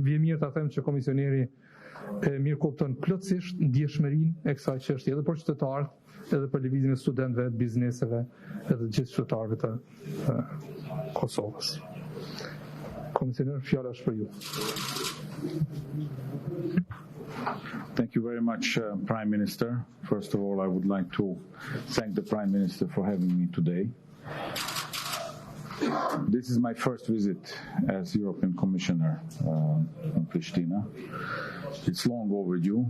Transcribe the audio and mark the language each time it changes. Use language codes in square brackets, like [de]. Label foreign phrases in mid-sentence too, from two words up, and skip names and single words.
[sq] Mbie mirë ta them që komisioneri mirë kupton plotësisht ndjeshmërinë e kësaj çështje edhe për qytetarët, edhe për lëvizjen e studentëve, të bizneseve, edhe gjithë qytetarëve të Kosovës. Komisioner, fjala është për ju. [en] Thank you very much, Prime Minister. First of all, I would like to thank the Prime Minister for having me today. This is my first visit as European Commissioner in Pristina. It's long overdue.